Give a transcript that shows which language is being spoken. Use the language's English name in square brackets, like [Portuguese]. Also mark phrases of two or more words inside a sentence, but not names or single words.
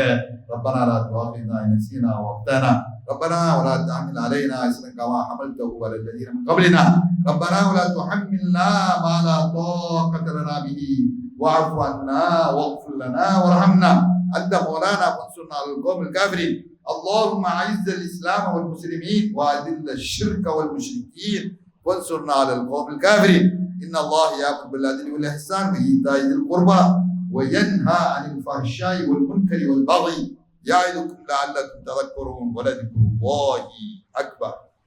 [Arabic] ربنا لا تؤاخذنا إن نسينا وأخطأنا ربنا ولا تحمل علينا إصرا كما حملته على الذين من قبلنا ربنا ولا تحملنا ما لا طاقة لنا به واعف عنا واغفر لنا وارحمنا أنت مولانا فانصرنا على القوم الكافرين. اللهم اعز الاسلام والمسلمين واذل الشرك والمشركين وانصرنا على القوم الكافرين. ان الله يامر بالعدل والاحسان وايتاء ذي القربى وينهى عن الفحشاء والمنكر والبغي يعظكم لعلكم تذكرون ولذكر الله اكبر.